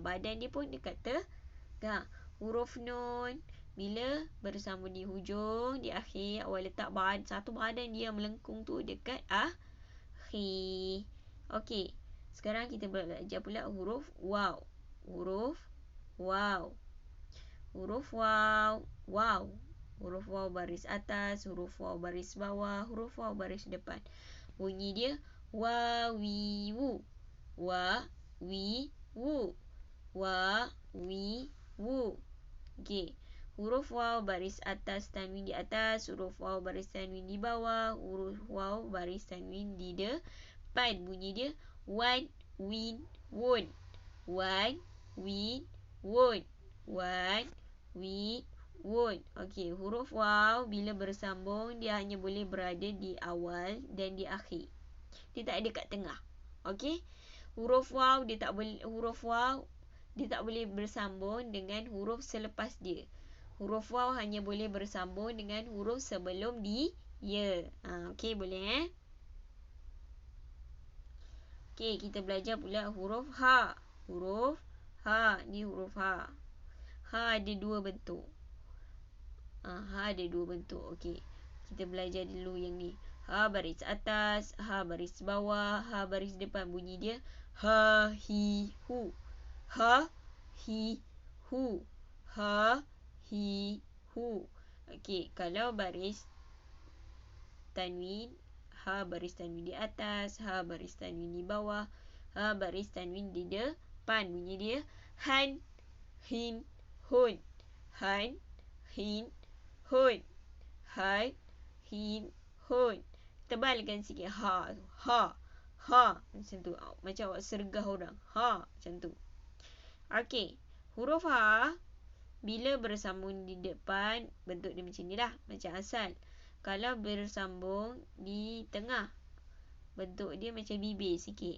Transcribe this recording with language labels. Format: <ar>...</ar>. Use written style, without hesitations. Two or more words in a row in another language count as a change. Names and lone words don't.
<ms>Badan dia pun dekat tengah. Huruf nun bila bersambung di hujung, di akhir, awak letak satu badan dia yang melengkung tu dekat akhir. Okey. Sekarang kita belajar pula huruf waw. Huruf waw. Huruf waw. Waw. Huruf waw baris atas, huruf waw baris bawah, huruf waw baris depan. Bunyi dia wa, wi, wu. Wa, wi, wu. Wa, wi, wu. Okey. Huruf waw baris atas tanwin di atas, huruf waw baris tanwin di bawah, huruf waw baris tanwin di depan. Bunyi dia wan, win, wun. Wan, win, wun. Wan, win, wun. Okey, huruf waw bila bersambung dia hanya boleh berada di awal dan di akhir. Dia tak ada kat tengah. Okey. Huruf waw dia tak boleh bersambung dengan huruf selepas dia. Huruf waw hanya boleh bersambung dengan huruf sebelum dia. Okey, boleh Okey, kita belajar pula huruf ha. Huruf ha. Ni huruf ha. Ha ada dua bentuk. Ha ada dua bentuk. Okey. Kita belajar dulu yang ni. Ha baris atas, ha baris bawah, ha baris depan. Bunyi dia ha, hi, hu. Ha, hi, hu. Ha, hi, hu. Okey, kalau baris tanwin, ha baris tanwin di atas, ha baris tanwin di bawah, ha baris tanwin di depan. Bunyi dia han, hin, hun. Han, hin, hun. Han, hin, hun. Tebalkan sikit ha tu. Ha, ha. Macam tu. Macam awak sergah orang. Ha, macam tu. Okey. Huruf ha bila bersambung di depan, bentuk dia macam ni lah. Macam asal. Kalau bersambung di tengah, bentuk dia macam bibir sikit.</ms>